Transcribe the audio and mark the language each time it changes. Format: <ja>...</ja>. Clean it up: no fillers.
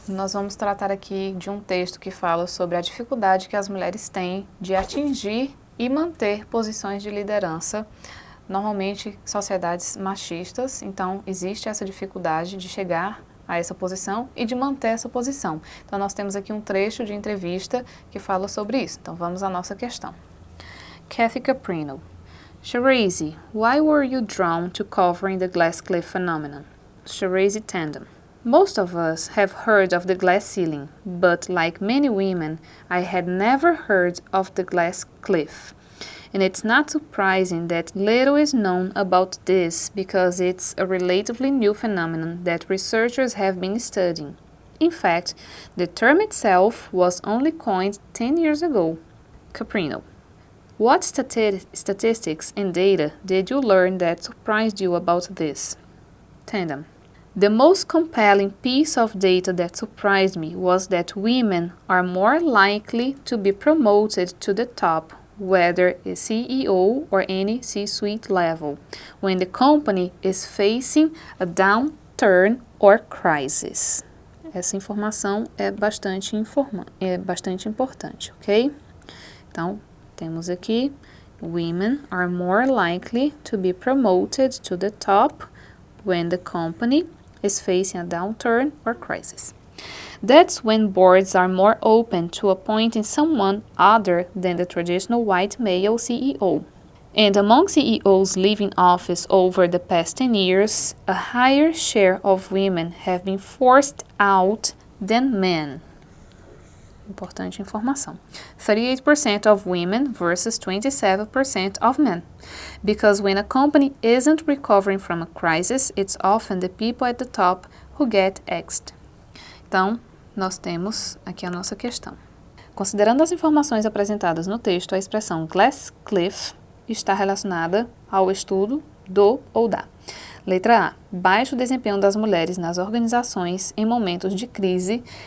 <pt>Nós vamos tratar aqui de um texto que fala sobre a dificuldade que as mulheres têm de atingir e manter posições de liderança, normalmente sociedades machistas, então existe essa dificuldade de chegar a essa posição e de manter essa posição. Então nós temos aqui um trecho de entrevista que fala sobre isso. Então vamos à nossa questão. Kathy Caprino.</pt> <en>Shirazi, why were you drawn to covering the glass cliff phenomenon? Shirazi Tandem. Most of us have heard of the glass ceiling, but like many women, I had never heard of the glass cliff. And it's not surprising that little is known about this because it's a relatively new phenomenon that researchers have been studying. In fact, the term itself was only coined 10 years ago. Caprino. What statistics and data did you learn that surprised you about this? Tandem. The most compelling piece of data that surprised me was that women are more likely to be promoted to the top, whether a CEO or any C-suite level, when the company is facing a downturn or crisis.</en> <pt>Essa informação é bastante importante, ok? Então, temos aqui,</pt> <en>women are more likely to be promoted to the top when the company is facing a downturn or crisis. That's when boards are more open to appointing someone other than the traditional white male CEO. And among CEOs leaving office over the past 10 years, a higher share of women have been forced out than men.</en> <pt>Importante informação.</pt> <en>38% of women versus 27% of men. Because when a company isn't recovering from a crisis, it's often the people at the top who get axed.</en> <pt>Então, nós temos aqui a nossa questão. Considerando as informações apresentadas no texto, a expressão glass cliff está relacionada ao estudo do ou da. Letra A. Baixo desempenho das mulheres nas organizações em momentos de crise.</pt>